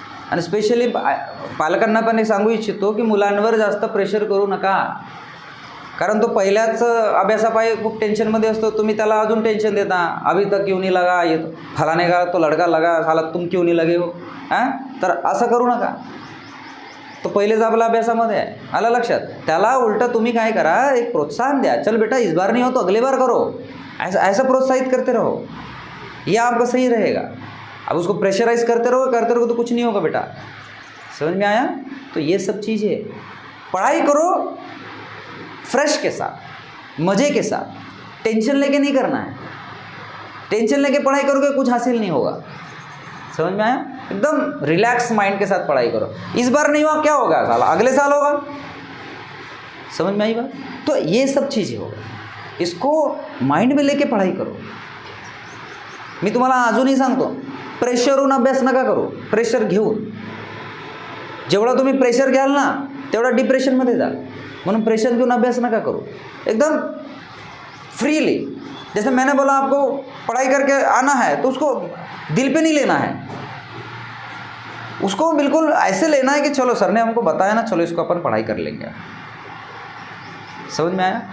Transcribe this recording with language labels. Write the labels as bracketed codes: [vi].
[mr] आणि स्पेशली पालकांना पण हे सांगू इच्छितो की मुलांवर जास्त प्रेशर करू नका, कारण तो पहिल्याच अभ्यासापायी खूप टेन्शनमध्ये असतो. तुम्ही त्याला अजून टेन्शन देता, [hi] अभी तक क्यों नहीं लगा, ये फलाने का तो लड़का लगा, साला तुम क्यों नहीं लगे हो. [mr] तर असं करू नका, तो पहिलेच आपला अभ्यासामध्ये आहे. आलं लक्षात. त्याला उलटं तुम्ही काय करा, एक प्रोत्साहन द्या, [hi] चल बेटा इस बार नहीं हो तो अगले बार करो, ऐसा प्रोत्साहित करते रहो, ये आपका सही रहेगा. अब उसको प्रेशराइज करते रहो तो कुछ नहीं होगा बेटा. समझ में आया. तो ये सब चीज़ें, पढ़ाई करो फ्रेश के साथ, मज़े के साथ, टेंशन लेके नहीं करना है. टेंशन लेके पढ़ाई करोगे कुछ हासिल नहीं होगा. समझ में आया. एकदम रिलैक्स माइंड के साथ पढ़ाई करो. इस बार नहीं हुआ क्या होगा, साला अगले साल होगा. समझ में आई बात. तो ये सब चीज़ें होगा, इसको माइंड में लेके पढ़ाई करो. [mr] मी तुम्हाला अजूनही सांगतो, प्रेशरहून अभ्यास नका करू, प्रेशर घेऊन. जेवढा तुम्ही प्रेशर घ्याल ना तेवढा डिप्रेशनमध्ये जाल, म्हणून प्रेशर घेऊन अभ्यास नका करू. एकदम फ्रीली, [hi] जैसे मैंने बोला आपको पढ़ाई करके आना है तो उसको दिल पे नहीं लेना है, उसको बिल्कुल ऐसे लेना है कि चलो सर ने हमको बताया ना, चलो इसको अपन पढ़ाई कर लेंगे. समझ में आया.